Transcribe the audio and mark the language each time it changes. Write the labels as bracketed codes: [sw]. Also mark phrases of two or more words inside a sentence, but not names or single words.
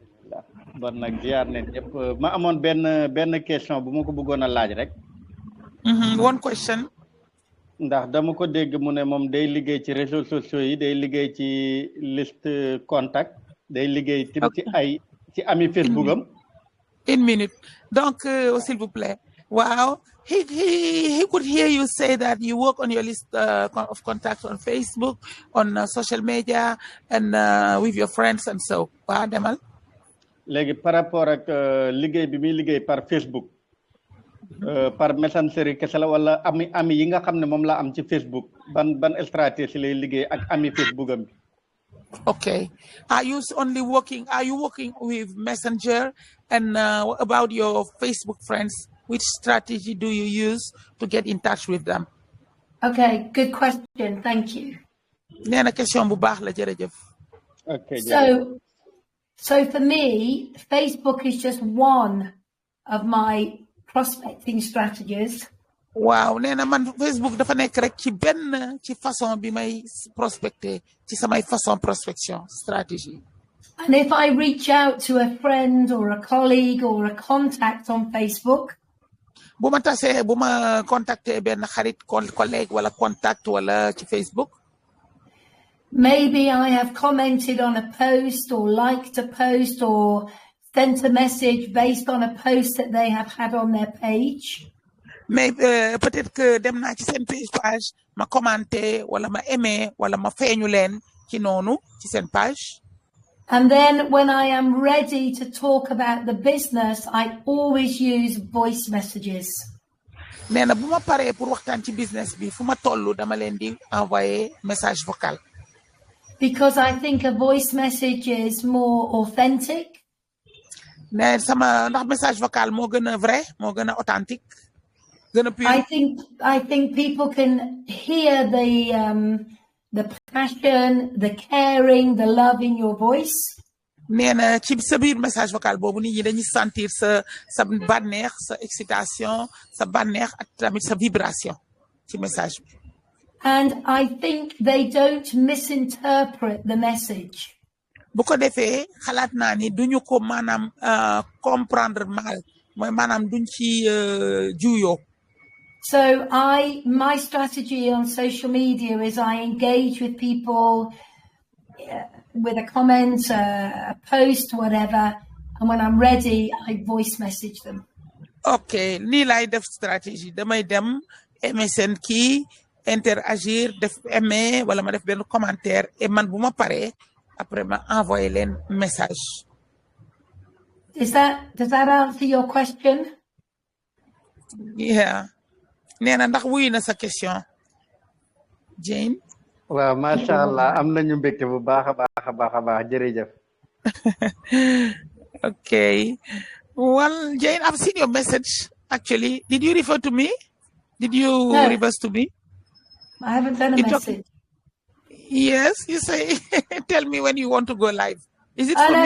[wo] Bon nag ziar nañ ñëpp ma amoon benn question bu ma ko bëggoon a laaj rek. [en] One question. [wo] Ndax dama ko dégg mu ne moom day liggéey ci [fr] réseaux sociaux [wo] yi day liggéey ci [fr] liste contact [wo] day liggéey tim ci ami Facebook am. [fr] Une minute. Donc, s'il vous plaît. [wo] Wow. [en] He could hear you say that you work on your list of contacts on Facebook, on social media, and with your friends and so. [wo] Wow, Demal. léegi [fr] par rapport [wo] ak liggéey bi muy liggéey par Facebook par Messenger kese la wala ami yi nga xam ne moom la am ci Facebook ban stratégie lay liggéey ak ami Facebook am bi. [en] Okay. Are you working with Messenger? And what about your Facebook friends? Which strategy do you use to get in touch with them? Okay, good question. Thank you. [wo] Nena question bu baax la jërëjëf. [en] Okay. So for me, Facebook is just one of my prospecting strategies. [wo] Wow, nena man Facebook dafa nekk rek ci benn ci façon bi may prospecter ci samay [fr] façon prospection stratégie. [en] And if I reach out to a friend or a colleague or a contact on Facebook, [wo] bu ma contacter benn xarit collègue wala contact wala ci Facebook, [en] maybe I have commented on a post or liked a post or sent a message based on a post that they have had on their page. [fr] Mais peut-être que [wo] dem naa ci seen page ma commenté wala ma aimé wala ma feeñu leen ci noonu ci seen page. [en] And then when I am ready to talk about the business, I always use voice messages. [wo] nee na bu ma paree pour waxtaan ci business bi fu ma tollu dama leen di [fr] envoyer message vocal. [en] Because I think a voice message is more authentic. [wo] nee ndax [fr] message vocal [wo] moo gën a vrai moo gën a authentique. [en] I think people can hear the passion, the caring, the love in your voice. [wo] nee na ci sa biir [fr] message vocal [wo] boobu nit ñi dañuy sentir sa bànneex sa excitation sa bànneex ak tamit sa vibration ci message bi. [en] And I think they don't misinterpret the message. [wo] bu ko defee xalaat naa ni duñu ko maanaam [fr] comprendre mal [wo] mooy maanaam duñ ci juyoo. [en] So my strategy on social media is I engage with people with a comment, a post, whatever, and when I'm ready, I voice message them. [wo] Okay, nii laay def stratégie damay dem aimer seen kii interagir def aimer wala ma def benn [fr] commentaire et [wo] man bu ma paree après ma envoyer leen message. [en] Does that answer your question? Yeah. [wo] nee na ndax wuyu na sa question Jane. waaw [ar] ما شاء الله [wo] am nañu mbégte bu baax a baax jërëjëf. [en] Okay. Well, Jane, I've seen your message actually. Did you refer to me? Did you reverse to me? I haven't done a message. Yes, you say tell me when you want to go live. Is it for me?